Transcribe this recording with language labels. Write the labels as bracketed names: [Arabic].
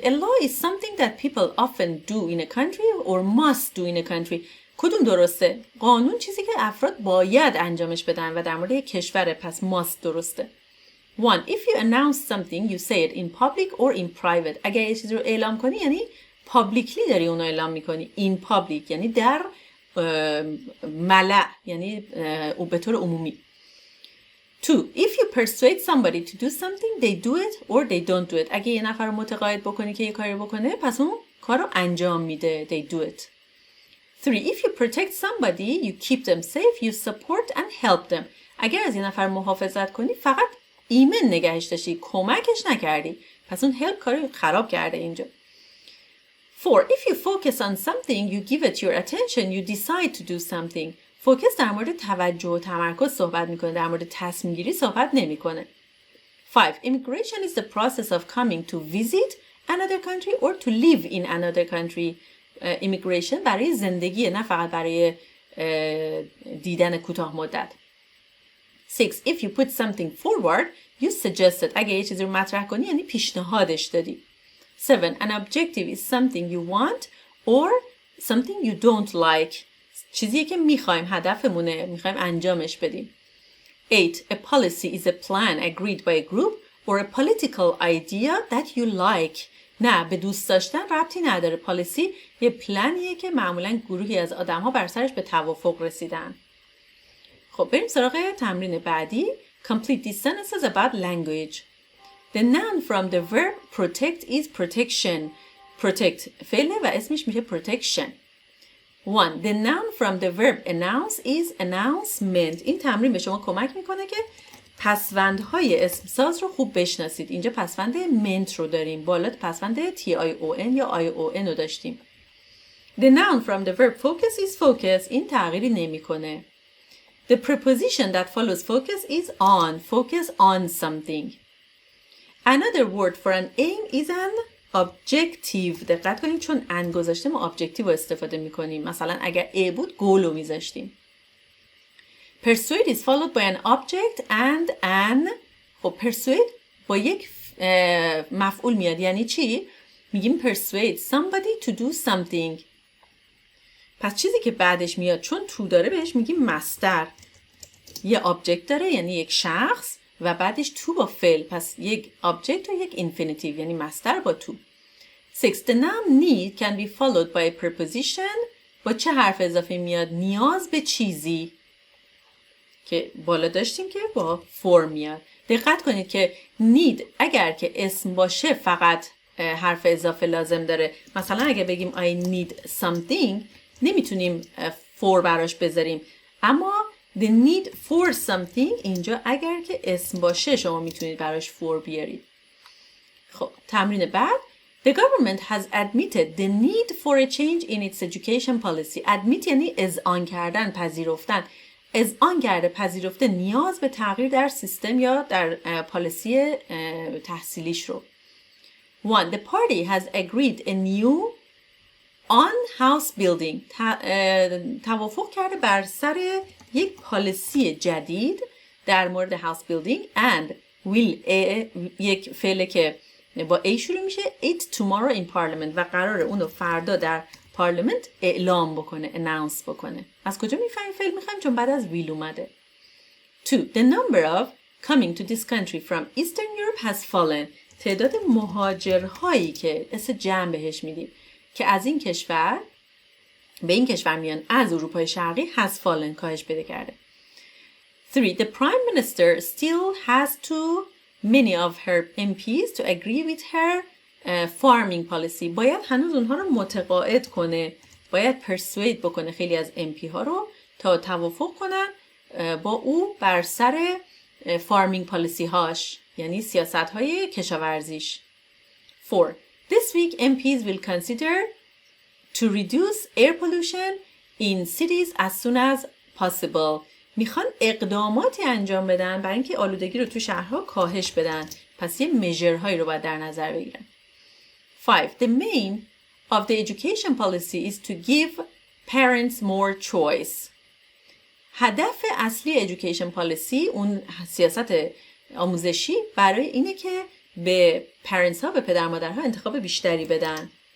[English] A law is something that people often do in a country or must do in a country. [Persian] کدوم درسته؟ قانون چیزی که افراد باید انجامش بدن و در مورد یک کشوره، پس must درسته. [English] 1. If you announce something you say it in public or in private. [Persian] اگر یه چیزی رو اعلام کنی یعنی publicly داری اون رو اعلام میکنی. In public یعنی در ملأ یعنی به طور عمومی. [English] 2. If you persuade somebody to do something they do it or they don't do it. [Persian] اگه یه نفر رو متقاعد بکنی که یه کاری بکنه پس اون کار رو انجام میده. [English] They do it. 3. If you protect somebody you keep them safe you support and help them. [Persian] اگر از یه نفر محافظت کنی فقط ایمن نگهش داشتی، کمکش نکردی، پس اون help کاری خراب کرده اینجا. [English] 4. If you focus on something you give it your attention you decide to do something. [Persian] فوکس در مورد توجه و تمرکز صحبت میکنه، در مورد تصمیم گیری صحبت نمیکنه. [English] 5. Immigration is the process of coming to visit another country or to live in another country. [Persian] Immigration برای زندگی نه فقط برای دیدن کوتاه مدت. [English] 6. If you put something forward you suggest it. [Persian] اگه یه چیزی رو مطرح کنی یعنی پیشنهادش دادی. [English] 7. An objective is something you want or something you don't like. [Persian] چیزیه که میخوایم، هدفمونه، میخوایم انجامش بدیم. [English] 8. A policy is a plan agreed by a group or a political idea that you like. [Persian] نه، به دوست داشتن ربطی نداره. پالیسی یه پلنیه که معمولاً گروهی از آدم‌ها بر سرش به توافق رسیدن. خب بریم سراغ تمرین بعدی. [English] Complete these sentences about language. The noun from the verb protect is protection. [Persian] protect فعله و اسمش میشه protection. [English] 1. The noun from the verb announce is announcement. [Persian] این تمرین به شما کمک میکنه که پسوندهای اسم ساز رو خوب بشناسید. اینجا پسوند منت رو داریم. بالا پسوند tion یا ion رو داشتیم. [English] The noun from the verb focus is focus. [Persian] این تغییری نمیکنه. [English] The preposition that follows focus is on. Focus on something. Another word for an aim is an objective. [Persian] دقت کنید چون ان گذاشته ما objective رو استفاده میکنیم. مثلا اگر A بود goal رو میذاشتیم. [English] Persuade is followed by an object and an. [Persian] خب persuade با یک مفعول میاد. یعنی چی؟ میگیم [English] persuade somebody to do something. [Persian] پس چیزی که بعدش میاد چون تو داره بهش میگیم مصدر. یه object داره یعنی یک شخص و بعدش تو با فعل. پس یک object و یک infinitive یعنی مصدر با تو. [English] 6. The noun need can be followed by a preposition. [Persian] با چه حرف اضافه میاد؟ نیاز به چیزی که بالا داشتیم که با for میاد. دقت کنید که need اگر که اسم باشه فقط حرف اضافه لازم داره. مثلا اگه بگیم [English] I need something [Persian] نمیتونیم for براش بذاریم. اما [English] the need for something [Persian] اینجا اگر که اسم باشه شما میتونید براش for بیارید. خب تمرین بعد. [English] The government has admitted the need for a change in its education policy. [Persian] Admit یعنی اذعان کردن، پذیرفتن. اذعان کرده، پذیرفته نیاز به تغییر در سیستم یا در پالیسی تحصیلیش رو. [English] 1. The party has agreed a new on house building. [Persian] توافق کرده بر سر یک پالیسی جدید در مورد [English] house building and will [Persian] یک فعله که با A شروع میشه [English] it tomorrow in parliament [Persian] و قراره اونو فردا در پارلمنت اعلام بکنه announce بکنه. از کجا میفهمیم فعل میخوایم؟ چون بعد از will اومده. [English] 2. The number of coming to this country from Eastern Europe has fallen. [Persian] تعداد مهاجرهایی که اسم جمع بهش میدیم که از این کشور به این کشور میان از اروپای شرقی [English] has fallen [Persian] کاهش پیدا کرده. [English] 3. The prime minister still has too many of her MPs to agree with her farming policy. [Persian] باید هنوز اونها رو متقاعد کنه. باید persuade بکنه خیلی از MP ها رو تا توافق کنن با او بر سر farming policy هاش یعنی سیاست های کشاورزیش. [English] 4. This week MPs will consider to reduce air pollution in cities as soon as possible. [Persian] میخوان اقداماتی انجام بدن برای اینکه آلودگی رو تو شهرها کاهش بدن. پس یه measure هایی رو باید در نظر بگیرن. [English] 5. The main of the education policy is to give parents more choice. [Persian] هدف اصلی education policy اون سیاست آموزشی برای اینه که به parents ها به پدر مادرها انتخاب بیشتری بدن.